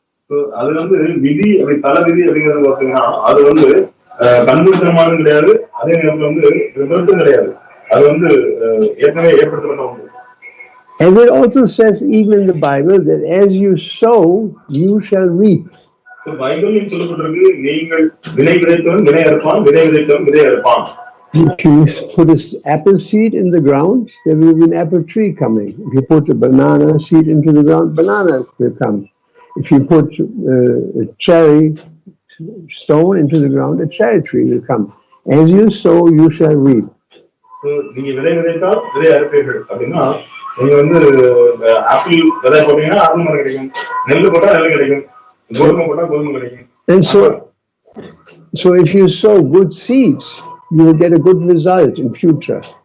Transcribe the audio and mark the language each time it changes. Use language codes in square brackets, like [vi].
[ta] So அது வந்து விதி அப்படி தல விதி அப்படிங்கிறது பார்த்தீங்கன்னா அது வந்து கண்மூடித்தனமானது கிடையாது, அதே நேரத்தில் வந்து விபரீதம் கிடையாது, அது வந்து ஏற்கனவே ஏற்படுத்தப்பட்ட ஒன்று. [en] As it also says even in the Bible that as you sow you shall reap. [ta] So பைபிளில் சொல்லப்பட்டிருக்கு, நீங்கள் விதை விதைத்தவன் விதை அறுப்பான், விதை விதைத்தவன் விதை அறுப்பான். [en] If you put an apple seed in the ground, there will be an apple tree coming. If you put a banana seed into the ground, banana will come. If you put a cherry stone into the ground, a cherry tree will come. As you sow, you shall reap. [ta] So, நீங்க விதை விதைத்தால் விதை அறுப்பீர்கள் அப்படின்னா, நீங்க வந்து apple விதை போட்டீங்கன்னா apple மரம் கிடைக்கும், நெல் போட்டா நெல் கிடைக்கும், கோதுமை போட்டா கோதுமை கிடைக்கும். [en] And so if you sow good seeds, you will get a good result in future.